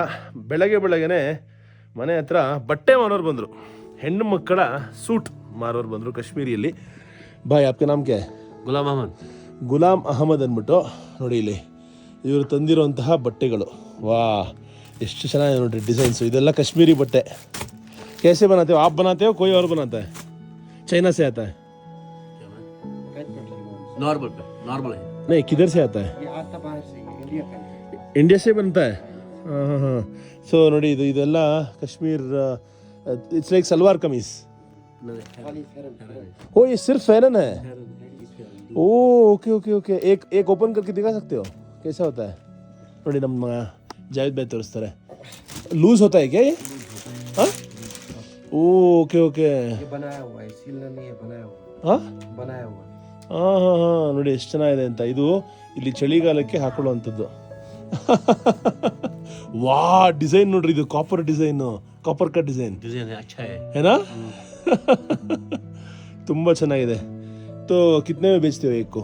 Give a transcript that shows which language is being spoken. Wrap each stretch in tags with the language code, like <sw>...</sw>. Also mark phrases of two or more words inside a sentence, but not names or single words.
<kn>ಬೆಳಗ್ಗೆನೇ ಮನೆ ಹತ್ರ ಬಟ್ಟೆ ಮಾರೋರು ಬಂದರು. ಹೆಣ್ಣು ಮಕ್ಕಳ ಸೂಟ್ ಮಾರೋರು ಬಂದರು ಕಾಶ್ಮೀರಿಯಲ್ಲಿ.</kn> <hi>भाई आपके नाम क्या?</hi> <kn>ಗುಲಾಮ್ ಅಹಮದ್ ಅಂದ್ಬಿಟ್ಟು ನೋಡಿ ಇಲ್ಲಿ ಇವರು ತಂದಿರೋಂತಹ ಬಟ್ಟೆಗಳು. ವಾ, ಎಷ್ಟು ಚೆನ್ನಾಗಿದೆ ನೋಡಿರಿ ಡಿಸೈನ್ಸು. ಇದೆಲ್ಲ ಕಾಶ್ಮೀರಿ ಬಟ್ಟೆ.</kn> <hi>कैसे बनाते हो आप? बनाते हो कोई और बनाता है? चाइना से आता है? नॉर्मल है। नहीं, किधर से आता है? ये आता बाहर से, इंडिया का। इंडिया से बनता है? हाँ.</hi> <kn>ಸೊ ನೋಡಿ ಇದೆಲ್ಲ ಕಾಶ್ಮೀರ್.</kn> <en>it's like</en> <hi>सलवार कमीज. ओ ये सिर्फ फैरन है? ओ ओके. एक ओपन करके दिखा सकते हो कैसा होता है?</hi> <kn>ನೋಡಿ ನಮ್ಮ ಜಾವೇದ್ ಭಾಯ್ ತೋರಿಸ್ತಾರೆ.</kn> <hi>लूज होता है क्या ये? हाँ, ओके. ये बनाया हुआ है, सिलना नहीं है, बनाया हुआ। हाँ, बनाया हुआ।</hi> <kn>ಹಾಂ ನೋಡಿ ಎಷ್ಟು ಚೆನ್ನಾಗಿದೆ ಅಂತ. ಇದು ಇಲ್ಲಿ ಚಳಿಗಾಲಕ್ಕೆ ಹಾಕೊಳ್ಳುವಂಥದ್ದು. ವಾ, ಡಿಸೈನ್ ನೋಡ್ರಿ, ಇದು ಕಾಪರ್ ಡಿಸೈನು, ಕಾಪರ್ ಕಟ್ ಡಿಸೈನ್ ಏನಾ? ತುಂಬ ಚೆನ್ನಾಗಿದೆ.</kn> <hi>तो कितने</hi> <kn>ಬೇಚ್ತೀವಿ ಏಕು?</kn>